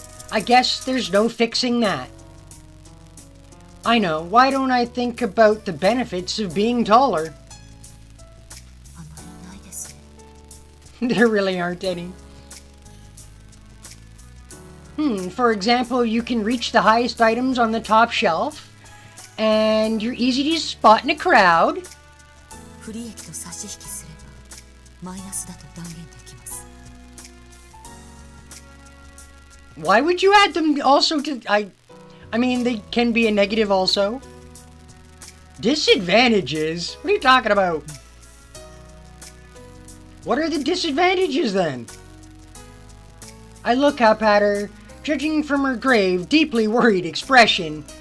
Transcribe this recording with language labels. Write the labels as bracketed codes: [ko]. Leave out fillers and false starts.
[en] I guess there's no fixing that. I know, why don't I think about the benefits of being taller? [ja] あまりないですね。 [en] There really aren't any. For example, you can reach the highest items on the top shelf, and you're easy to spot in a crowd. [ja] 不利益と差し引きすればマイナスだと断言できます。 [en] Why would you add them also to... I mean, they can be a negative also. Disadvantages? What are you talking about? What are the disadvantages then? I look up at her, judging from her grave, deeply worried expression.